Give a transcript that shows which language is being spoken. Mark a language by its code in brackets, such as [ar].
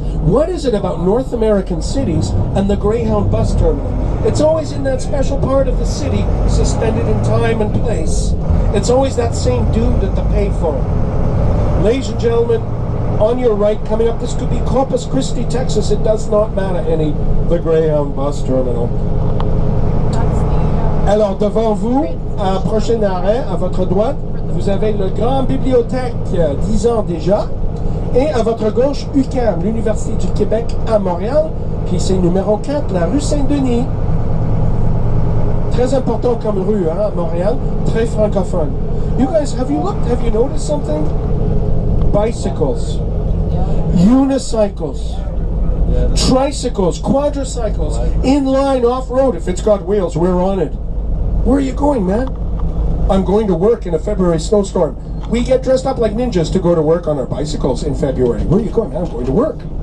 [en] What is it about North American cities and the Greyhound bus terminal? It's always in that special part of the city, suspended in time and place. It's always that same dude at the payphone. Ladies and gentlemen, on your right, coming up, this could be Corpus Christi, Texas. It does not matter any. The Greyhound bus terminal. [fr] Alors, devant vous, prochain arrêt, à votre droite, vous avez le Grand Bibliothèque, 10 ans déjà. Et à votre gauche, UQAM, l'Université du Québec à Montréal. Puis c'est numéro 4, la rue Saint-Denis. Très important comme rue, hein, à Montréal. Très francophone. [en] You guys, have you noticed something? Bicycles, unicycles, tricycles, quadricycles, inline off-road. If it's got wheels, we're on it. Where are you going, man? I'm going to work in a February snowstorm. We get dressed up like ninjas to go to work on our bicycles in February. Where are you going, man? I'm going to work.